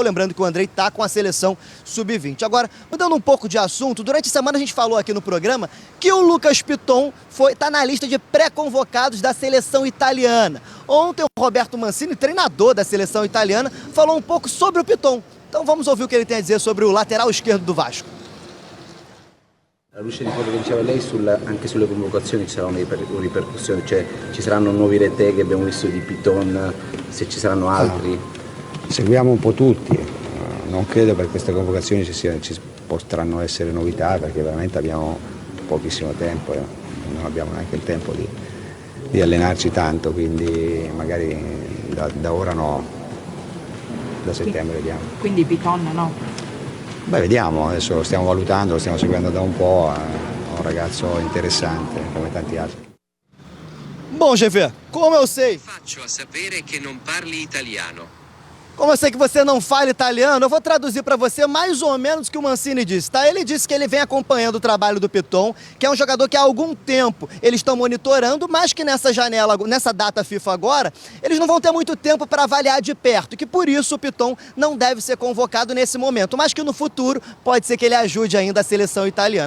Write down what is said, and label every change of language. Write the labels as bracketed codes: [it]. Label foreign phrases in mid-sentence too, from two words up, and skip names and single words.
[pt] Lembrando que o Andrei está com a seleção Sub-20. Agora, mudando um pouco de assunto, durante a semana a gente falou aqui no programa que o Lucas Piton está na lista de pré-convocados da seleção italiana. Ontem, o Roberto Mancini, treinador da seleção italiana, falou um pouco sobre o Piton. Então vamos ouvir o que ele tem a dizer sobre o lateral esquerdo do Vasco. [it] Alla luce di quello che diceva lei, anche sulle convocazioni ci sarà una ripercussione, cioè ci saranno nuovi Reté che abbiamo visto di Piton, se ci saranno altri? Seguiamo un po' tutti, non credo per queste convocazioni ci potranno essere novità perché veramente abbiamo pochissimo tempo e non abbiamo neanche il tempo di allenarci tanto, quindi magari da ora no, da settembre vediamo. Quindi Piton no? Beh, vediamo, adesso lo stiamo valutando, lo stiamo seguendo da un po', è un ragazzo interessante come tanti altri. [pt] Bom, GV, como eu sei? [it] Faccio a sapere che non parli italiano. [pt] Como eu sei que você não fala italiano, eu vou traduzir para você mais ou menos o que o Mancini disse, tá? Ele disse que ele vem acompanhando o trabalho do Piton, que é um jogador que há algum tempo eles estão monitorando, mas que nessa janela, nessa data FIFA agora, eles não vão ter muito tempo para avaliar de perto, que por isso o Piton não deve ser convocado nesse momento, mas que no futuro pode ser que ele ajude ainda a seleção italiana.